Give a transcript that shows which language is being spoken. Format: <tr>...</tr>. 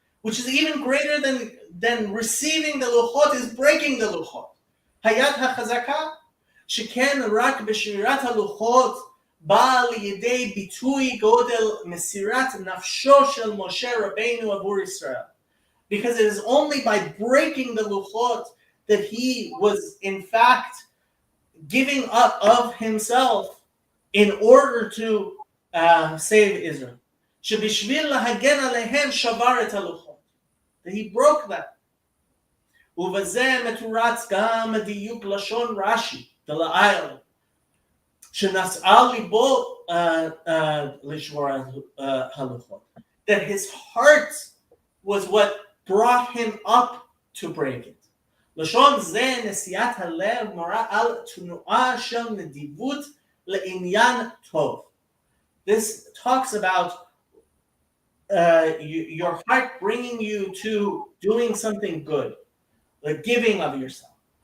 <en>Which is even greater than receiving the luchot is breaking the luchot.</en> <he>Hayat hachazaka, שכן רק בשבירת הלוחות בא לידי ביטוי גודל מסירת נפשו של משה רבנו עבור ישראל.</he> <en>Because it is only by breaking the luchot that he was in fact giving up of himself in order to save Israel.</en> <he>שבשביל להגן עליהם שבר את הלוחות.</he> <en>That he broke that.</en> <he>ובזה מתורץ גם דיוק לשון רש"י, דלעיל, שנשאה ליבו לשבור הלוחות.</he> <en>That his heart was what brought him up to break it.</en> <he>לשון זה נשיאת הלב מורה על תנועה של נדיבות לעניין טוב.</he> <en>This talks about your heart bringing you to doing something good, like giving of yourself.</en>